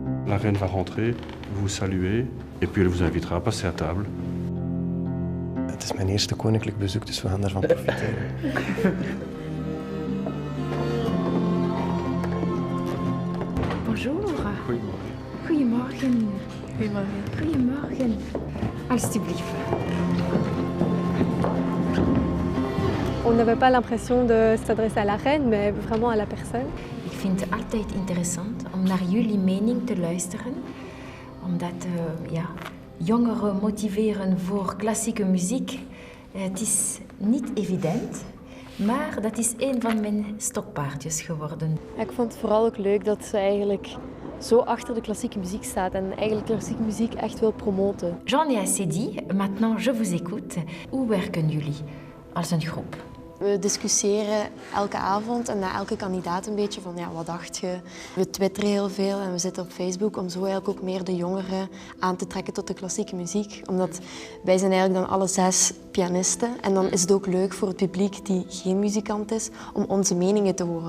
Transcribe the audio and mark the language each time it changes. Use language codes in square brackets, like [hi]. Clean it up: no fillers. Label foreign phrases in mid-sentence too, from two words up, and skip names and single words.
[fr] La reine va rentrer, vous saluer et puis elle vous invitera à passer à table. [nl] Het is mijn eerste koninklijk bezoek, dus we gaan daarvan profiteren. [fr] Bonjour. [nl] Goedemorgen. Goedemorgen. Goedemorgen. Goedemorgen. Alsjeblieft. [fr] On n'avait pas l'impression de s'adresser à la reine, mais vraiment à la personne. [nl] Ik vind het altijd interessant om naar jullie mening te luisteren. Omdat jongeren motiveren voor klassieke muziek. Het is niet evident, maar dat is een van mijn stokpaardjes geworden. Ik vond het vooral ook leuk dat ze eigenlijk zo achter de klassieke muziek staat en eigenlijk klassieke muziek echt wil promoten. [fr] J'en ai assez dit, maintenant je vous écoute. [nl] Hoe werken jullie als een groep? We discussiëren elke avond en na elke kandidaat een beetje van wat dacht je. We twitteren heel veel en we zitten op Facebook om zo eigenlijk ook meer de jongeren aan te trekken tot de klassieke muziek. Omdat wij zijn eigenlijk dan alle 6 pianisten en dan is het ook leuk voor het publiek die geen muzikant is om onze meningen te horen.